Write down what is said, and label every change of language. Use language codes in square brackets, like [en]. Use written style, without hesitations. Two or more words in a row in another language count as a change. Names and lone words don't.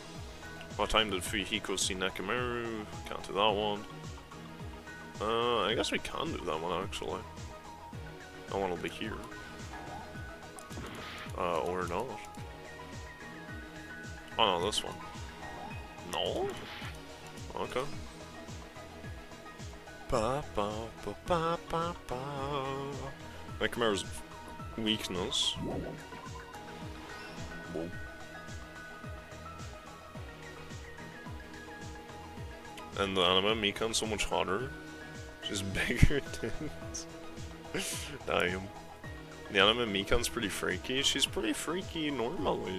[en] What time did Fuyuhiko see Nekomaru? Can't do that one. I guess we can do that one, actually. That one will be here. Or not. Oh no, this one. No? Okay. Ba ba ba ba ba ba. Nekomaru's weakness. Whoa. And the anime Mikan's so much hotter. She's bigger tits. Damn. The anime Mikan's pretty freaky. She's pretty freaky normally.